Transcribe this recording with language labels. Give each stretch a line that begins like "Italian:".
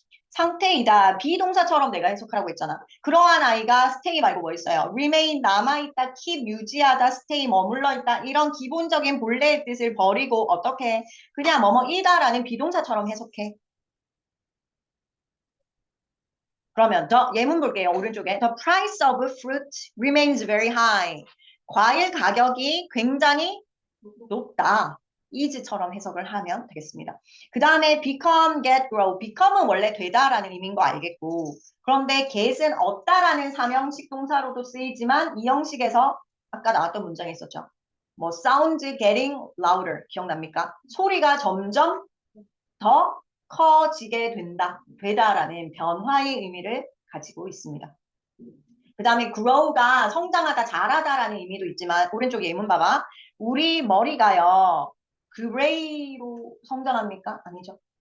Korean: 상태이다. 비동사처럼 내가 해석하라고 했잖아. 그러한 아이가 stay 말고 뭐 있어요? remain, 남아있다, keep, 유지하다, stay, 머물러있다. 이런 기본적인 본래의 뜻을 버리고 어떻게 그냥 뭐뭐이다라는 비동사처럼 해석해. 그러면 더 예문 볼게요. 오른쪽에
English: The price of fruit remains very high.
Korean: 과일 가격이 굉장히 높다. is처럼 해석을 하면 되겠습니다. 그 다음에 become, get, grow. become은 원래 되다라는 의미인 거 알겠고 그런데 get은 얻다라는 삼형식 동사로도 쓰이지만 이 형식에서 아까 나왔던 문장에 있었죠. 뭐
English: sounds getting louder
Korean: 기억납니까? 소리가 점점 더 커지게 되다라는 변화의 의미를 가지고 있습니다. 그 다음에 grow가 성장하다, 자라다라는 의미도 있지만 오른쪽 예문 봐봐. 우리 머리가요. 그레이로 성장합니까? 아니죠.